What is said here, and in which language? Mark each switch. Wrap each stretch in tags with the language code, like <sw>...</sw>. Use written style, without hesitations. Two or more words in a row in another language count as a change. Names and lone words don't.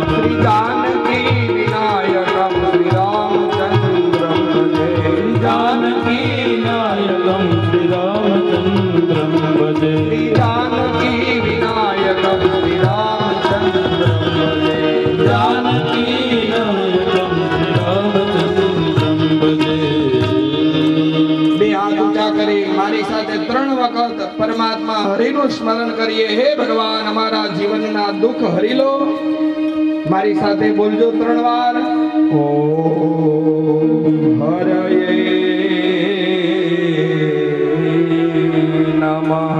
<sa>श्री जानकी विनायकम श्री रामचंद्रम भजे। श्री जानकी विनायकम श्री रामचंद्रम भजे। श्री जानकी विनायकम श्री रामचंद्रम भजे। जानकी विनायकम श्री रामचंद्रम भजे।</sa> <gu>બે હાથ ઊંચા કરી મારી સાથે 3 વખત પરમાત્મા હરિનું સ્મરણ કરીએ। હે ભગવાન, અમારા જીવનના દુઃખ હરી લો। મારી સાથે બોલજો 3 વાર।</gu> <sa>ઓમ હરયે નમઃ।</sa>